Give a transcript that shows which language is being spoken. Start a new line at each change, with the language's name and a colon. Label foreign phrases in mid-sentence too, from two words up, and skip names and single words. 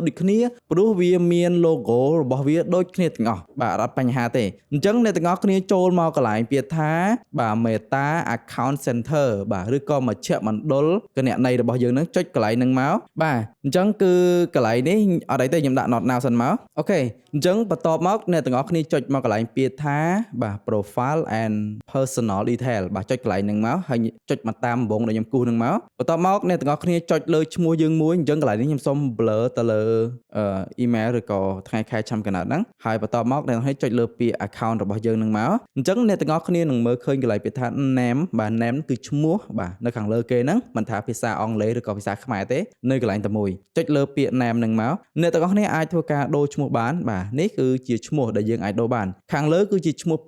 Khmer: ដូចគ្នាព្រោះវាមាន logo របស់វាដូចគ្នាទាំងអស់បាទអត់បញ្ហាទេអញ្ចឹងអ្នកទាំងអស់គ្នាចូលមកកន្លែងពាក្យថាបាទ Meta Account Center បាទឬក៏មជ្ឈមណ្ឌលគណនេយ្យរបស់យើងនឹងចុចកន្លែងហ្នឹងមកបាទអញ្ចឹងគឺកន្លែងនេះអត់អីទេខ្ញុំដាក់
English: not now
Khmer: សិនមកអូខេអញ្ចឹងបន្ទាប់មកអ្នកទាំងអស់គ្នាចុចមកកន្លែងពាក្យថាបាទ
English: profile and personal detail
Khmer: បាទចុចកន្លែងហ្នឹងមកហើយចុចមកតាមដំបងដែលខ្ញុំគូសហ្នឹងមកបន្ទាប់មកអ្នកទាំងអស់គ្នាចុចលើឈ្មោះយើងមួយអញ្ចឹងកន្លែងនេះខ្ញុំសូម blur ទៅលើ email ឬក៏ថ្ងៃខែឆ្នាំកណ្ដាលហ្នឹងហើយបន្ទាប់មកអ្នកទាំងអស់គ្នាចុចលើពាក្យ account របស់យើងហ្នឹងមកអញ្ចឹងអ្នកទាំងអស់គ្នានឹងមើលឃើញកន្លែងពាក្យថា name បាទ name គឺឈ្មោះបាទនៅខាងលើគេហ្នឹងមិនថាភាសាអង់គ្លេសឬក៏ភាសាខ្មែរទេនៅកន្លែងតែមួយចុចលើពាក្យ name ហ្នឹងមកអ្នកទាំងអស់គ្នាអាចធ្វើការដូរឈ្មោះបានបាទនេះគឺជាឈ្មោះដែលយើងអាចដូរបានខាងលើគឺជាឈ្មោះផ្ទា